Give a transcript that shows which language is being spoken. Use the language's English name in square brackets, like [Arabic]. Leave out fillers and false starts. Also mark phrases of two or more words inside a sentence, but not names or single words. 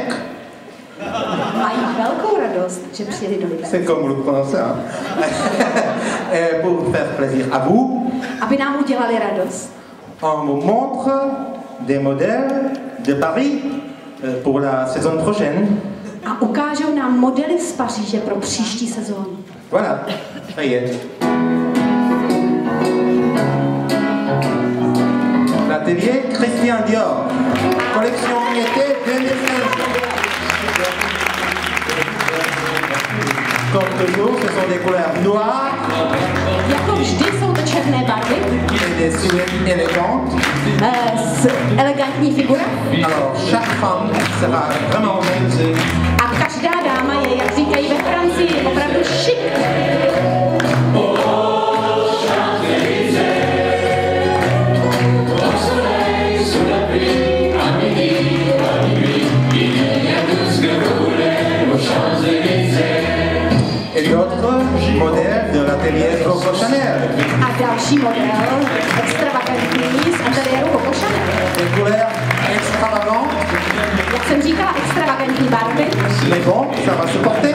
[Czech] Mají velkou radost, že přijeli do Liberce. [French] C'est comme vous le prononcez, hein? Et pour faire plaisir à vous, [Czech] Aby nám udělali radost. [French] on vous montre des modèles de Paris pour la saison prochaine. [Czech] A ukážou nám modely z Paříže pro příští sezónu. [French] Voilà, ça y est. L'atelier Christian Dior, collection été 2015. Comme toujours, ce sont des couleurs noires. [Czech] Jako vždy jsou to černé barvy. [French] Et des silhouettes élégantes. [Czech] S elegantní figura. [French] Alors, chaque femme sera vraiment belle. [Czech] A každá dáma je, jak říkají ve Francii, opravdu šik. [French] Et l'autre modèle de l'atelier Coco Chanel. [Czech] A další model, extravagantní z ateliéru Coco Chanel. [French] Des couleurs extravagantes. [Czech] Jak jsem říkala, extravagantní barvy. [French] Mais bon, ça va se porter.